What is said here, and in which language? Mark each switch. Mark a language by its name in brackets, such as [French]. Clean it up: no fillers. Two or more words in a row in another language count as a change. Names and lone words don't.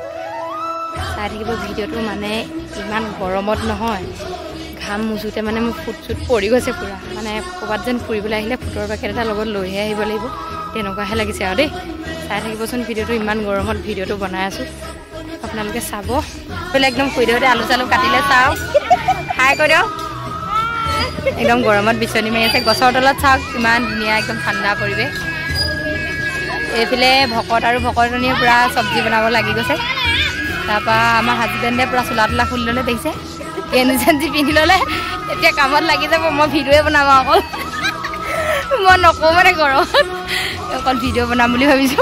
[Assamese] चाই থাকিব ভিডিওটো মানে ইমান গৰমত নহয় ঘাম মুজুতে মানে মোৰ ফুট চুট পৰি গৈছে পুৰা মানে ক'বাত যেন ফুৰিবলৈ আহিলে ফুটৰ পেকেট এটা লগত লৈহে আহিব লাগিব তেনেকুৱাহে লাগিছে আৰু দেই। চাই থাকিবচোন ভিডিওটো ইমান গৰমত ভিডিওটো বনাই আছো আপোনালোকে চাব। বোলে একদম খুইদেউতে আলু চালু কাটিলে চাওক হাই কৰি দিয়ক। একদম গৰমত বিচনী মাৰি আছে গছৰ তলত চাওক কিমান ধুনীয়া একদম ঠাণ্ডা পৰিৱেশ। এইফালে ভকত আৰু ভকতনিয়ে পুৰা চব্জি বনাব লাগি গৈছে। তাৰপৰা আমাৰ হাজবেণ্ডে পুৰা চোলা তোলা খুলি ল'লে দেখিছে গেঞ্জি চেঞ্জি পিন্ধি ল'লে এতিয়া কামত লাগি যাব। মই ভিডিঅ'য়ে বনাম অকল মই নকওঁ মানে গৰমত অকল ভিডিঅ' বনাম বুলি ভাবিছোঁ।